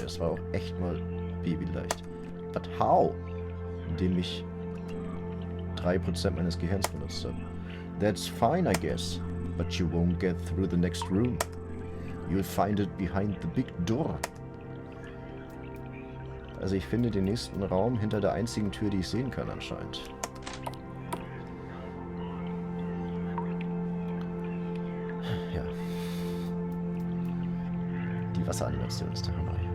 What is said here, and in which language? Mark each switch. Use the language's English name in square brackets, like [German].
[German] Es war auch echt mal babyleicht. [English] But how? [German] Indem ich 3% meines Gehirns benutzt habe. [English] That's fine, I guess. But you won't get through the next room. You'll find it behind the big door. [German] Also ich finde den nächsten Raum hinter der einzigen Tür, die ich sehen kann anscheinend. Ja. Die Wasseranimation ist der Hammer.